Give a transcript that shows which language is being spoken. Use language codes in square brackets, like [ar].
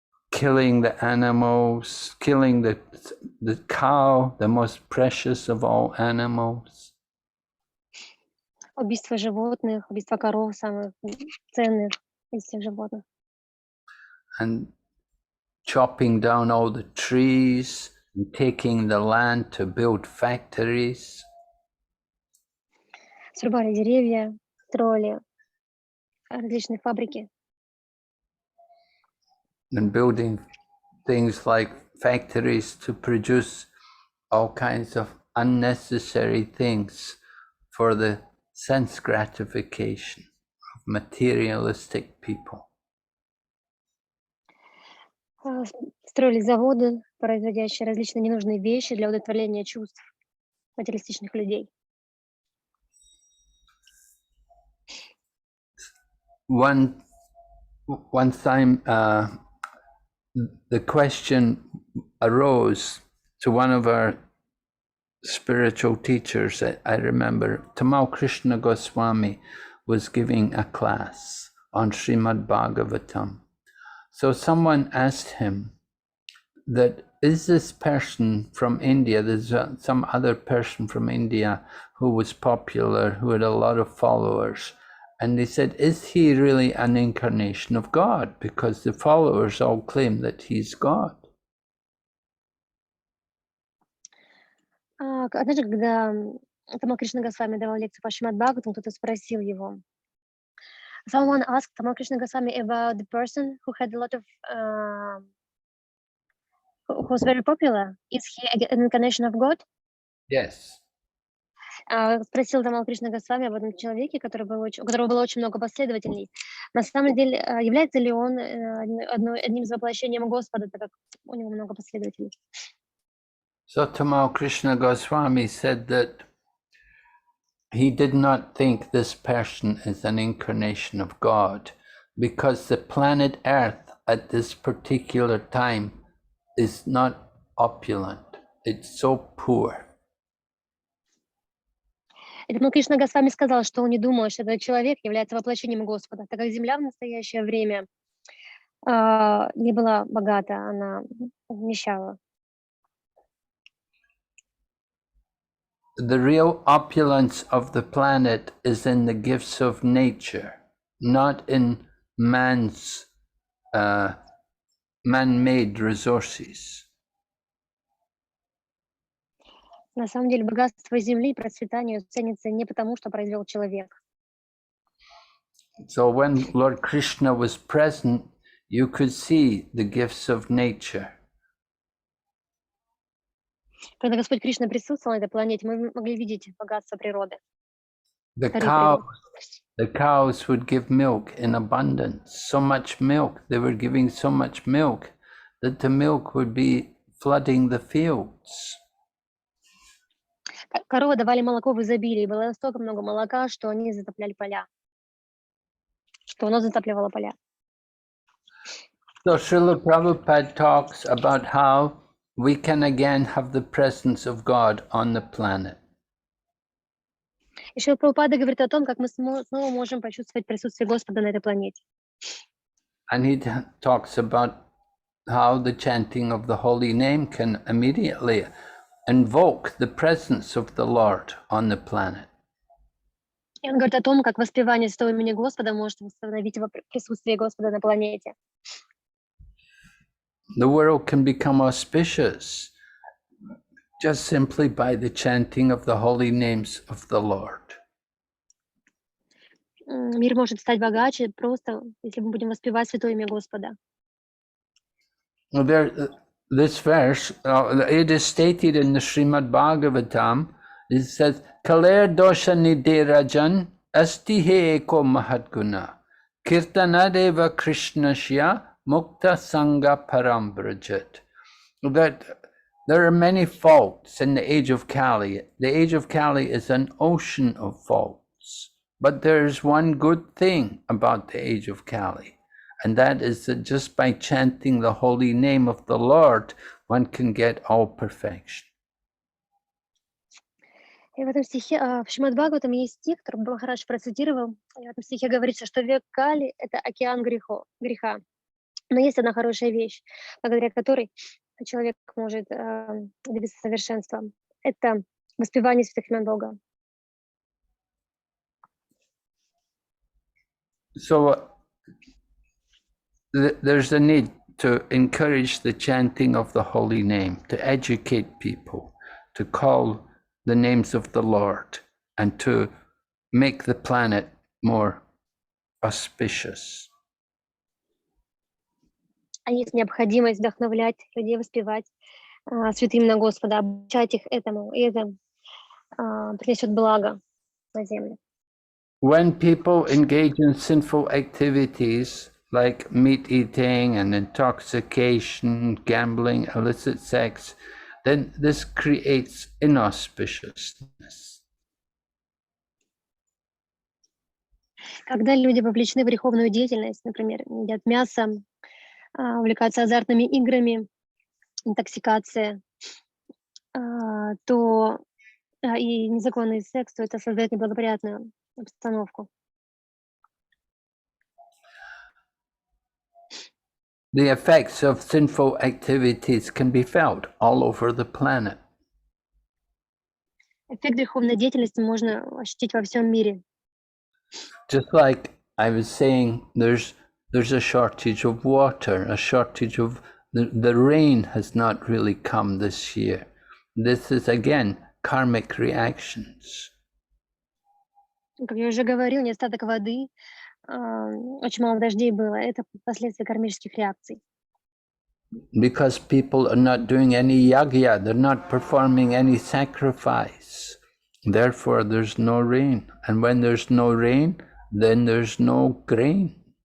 [en] Killing the animals, killing the cow, the most precious of all animals. [ru] Убийство животных, убийство коров, самых ценных из всех животных. [en] And chopping down all the trees and taking the land to build factories. [ru] Срубали деревья, строили различные фабрики. [en] And building things like factories to produce all kinds of unnecessary things for the sense gratification of materialistic people. [ru] Строили заводы, производящие различные ненужные вещи для удовлетворения чувств материалистичных людей. [en] One time, the question arose to one of our spiritual teachers. I remember Tamal Krishna Goswami was giving a class on Srimad Bhagavatam. So someone asked him that is this person from India? There's some other person from India who was popular, who had a lot of followers. And they said, is he really an incarnation of God? Because the followers all claim that he's God. [ru] Однажды, когда Тамал Кришна Госвами давал лекцию по Шримад Бхагаватам, кто-то спросил его. [en] Someone asked Tamal Krishna Goswami about the person who had a lot of, who was very popular. Is he an incarnation of God? Yes. [ru] Спросил Тамал Кришна Госвами об этом человеке, у которого было очень много последователей. На самом деле, является ли он одним из воплощений Господа, так как у него много последователей? [en] So Tamal Krishna Goswami said that he did not think this person is an incarnation of God because the planet Earth at this particular time is not opulent. It's so poor. [ru] И Тамал Кришна Госвами сказал, что он не думал, что этот человек является воплощением Господа, так как Земля в настоящее время не была богата, она нищала. [en] The real opulence of the planet is in the gifts of nature, not in man's man-made resources. [ru] На самом деле богатство Земли и процветание ценится не потому, что произвел человек. [en] So when Lord Krishna was present, you could see the gifts of nature. [ru] Когда Господь Кришна присутствовал на этой планете, мы могли видеть богатство природы. [en] The Дари cows would give milk in abundance, so much milk. They were giving so much milk that the milk would be flooding the fields. [ru] Коровы давали молоко в изобилии, было настолько много молока, что они затопляли поля, что оно затапливало поля. [en] So Srila Prabhupada talks about how we can again have the presence of God on the planet. [ru] И Шрила Прабхупада говорит о том, как мы снова можем почувствовать присутствие Господа на этой планете. [en] And he talks about how the chanting of the holy name can immediately invoke the presence of the Lord on the planet. [ru] И он говорит о том, как воспевание святого имени Господа может восстановить присутствие Господа на планете. [en] The world can become auspicious just simply by the chanting of the holy names of the Lord. [ru] Мир может стать богаче просто, если мы будем воспевать святое имя Господа. [en] Well, this verse, it is stated in the Srimad Bhagavatam. It says, [sa] "Kaler dosha nidirajan asti he eko mahadguna kirtanadeva krishnasya mukta sangha parambrajat." [en] That there are many faults in the age of Kali. The age of Kali is an ocean of faults. But there's one good thing about the age of Kali, and that is that just by chanting the holy name of the Lord, one can get all perfection. [ru] И в этом стихе, в Шримад Бхагаватам есть стих, который Махарадж процитировал. И в этом стихе говорится, что век Кали — это океан греха. Но есть одна хорошая вещь, благодаря которой человек может добиться совершенства. Это воспевание святых имен Бога. [en] So there's a need to encourage the chanting of the holy name, to educate people, to call the names of the Lord, and to make the planet more auspicious. [ru] А есть необходимость вдохновлять людей, воспевать святые имена Господа, обучать их этому, и это принесет благо на землю. [en] When people engage in sinful activities like meat eating and intoxication, gambling, illicit sex, then this creates inauspiciousness. [ru] Когда люди вовлечены в греховную деятельность, например, едят мясо, увлекаются азартными играми, интоксикация, то и незаконный секс, то это создает неблагоприятную обстановку. [en] the effects of sinful activities can be felt all over the planet. [ru] Эффект греховной деятельности можно ощутить во всем мире. [en] Just like I was saying, there's a shortage of water, a shortage of the rain has not really come this year. This is again karmic reactions. [ru] Как я уже говорил, недостаток воды, очень мало дождей было. Это последствия кармических реакций. [en] Because people are not doing any yagya, they're not performing any sacrifice. Therefore, there's no rain. And when there's no rain, then there's no grain.